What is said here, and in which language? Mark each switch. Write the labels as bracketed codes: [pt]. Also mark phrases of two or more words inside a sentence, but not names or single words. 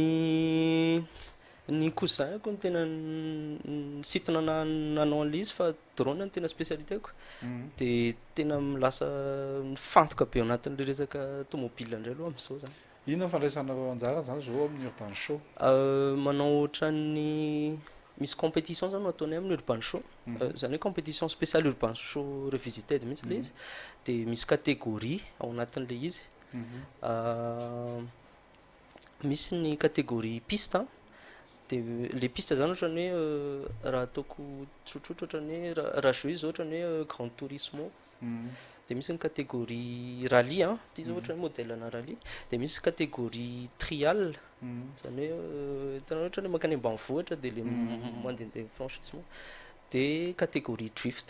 [mg] ny cousin ko ny tena sitona nanao an'le izy fa drone ny tena spécialité ko de tena milasa fantoka be ao anatin'le resaka tomobile indray aloha am'izao zany inona fandraisanareo anjara zany zao amin'ny [en] urban show [mg] manao ohatran'ny misy compétition zany no ataonay amin'ny [en] urban show [mg] zany hoe [fr] compétition spéciale [en] urban show revisited [mg] mihitsy le izy de misy catégorie ao anatin'le izy misy ny [fr] catégorie piste [mg] de le piste zany ohatrany hoe raha ataoko tsotsotra ohatrany hoe raha jeu izy ohatrany hoe [fr] grand tourisme [mg] de misy ny [fr] catégorie rallye [mg] ty zao ohatrany modèle na rallye de misy [fr] catégorie trial [mg] zany hoe tena ohatrany hoe makany ambanivohitra de le mandehandeha franchissement de [fr] catégorie drift